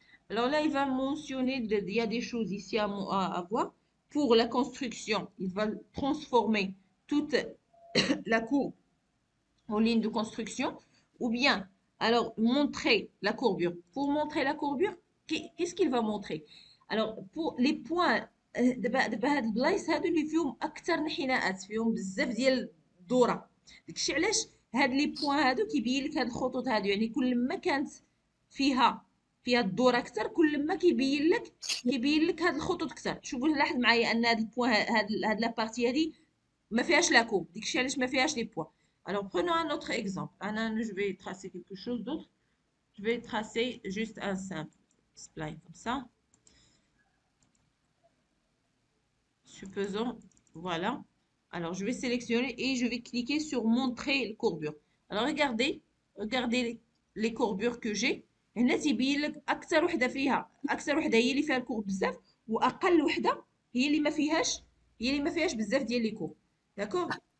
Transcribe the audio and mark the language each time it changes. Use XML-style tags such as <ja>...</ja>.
<fr>Alors là, il va mentionner, il y a des choses ici à voir. Pour la construction, il va transformer toute la courbe en ligne de construction, ou bien, alors, montrer la courbure. Pour montrer la courbure, qu'est-ce qu'il va montrer?</fr> <ar>Alors, pour les points, دابا هاد البلايص هادو اللي فيهم اكثر انحناءات، فيهم بزاف ديال الدوره. داكشي علاش هاد لي بوين هادو كيبين لك هاد الخطوط هادو، يعني كل ما كانت فيها الدوره اكثر، كل ما كيبين لك هاد الخطوط اكثر. شوفوا لاحظ معايا ان هاد البوين هاد لا بارتي هادي ما فيهاش لا كوب، داكشي علاش ما فيهاش لي بوين.</ar> <fr>Alors, prenons un autre exemple. Je vais tracer quelque chose d'autre. Je vais tracer juste un simple spline comme ça. Supposons, voilà. Alors, je vais sélectionner et je vais cliquer sur montrer les courbures. Alors, regardez les courbures que j'ai.</fr> <ar>هنا تيبين لك اكثر وحده هي اللي فيها الكورب بزاف، واقل وحده هي اللي ما فيهاش بزاف ديال لي كورب. داكور.</ar>